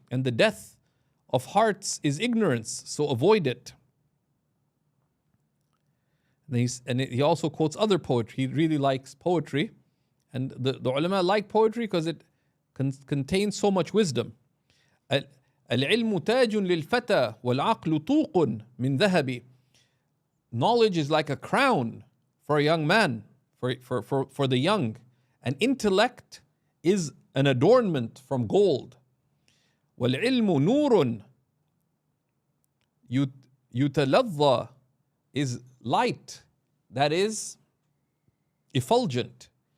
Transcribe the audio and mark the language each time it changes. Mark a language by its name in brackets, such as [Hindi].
[English] And the death of hearts is ignorance, so avoid it. And he also quotes other poetry. He really likes poetry. And the ulama like poetry because it contains so much wisdom. [Arabic] العلم تاج للفتى والعقل طوق من ذهب. [English] Knowledge is like a crown for a young man, for the young. And intellect is an adornment from gold. [Arabic] والعلم نور يتلظى [English] is light that is effulgent.